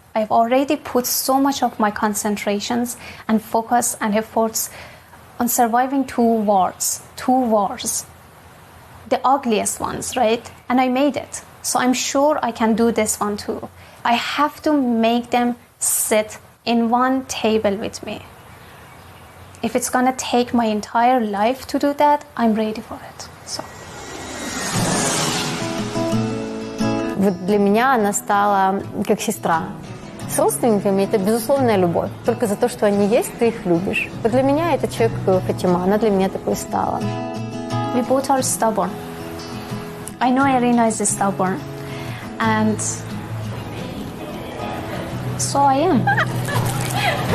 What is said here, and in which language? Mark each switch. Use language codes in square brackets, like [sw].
[en] I've already put so much of my concentrations and focus and efforts on surviving two wars, the ugliest ones, right? And I made it. So I'm sure I can do this one too. I have to make them sit in one table with me. If it's gonna take my entire life to do that, I'm ready for it. So. [ru] Вот для меня она стала как сестра. С родственниками это безусловная любовь. Только за то, что они есть, ты их любишь. Вот для меня это человек Фатима, она для меня такой стала. [en] We both are stubborn. I know Iryna is stubborn, and so I am.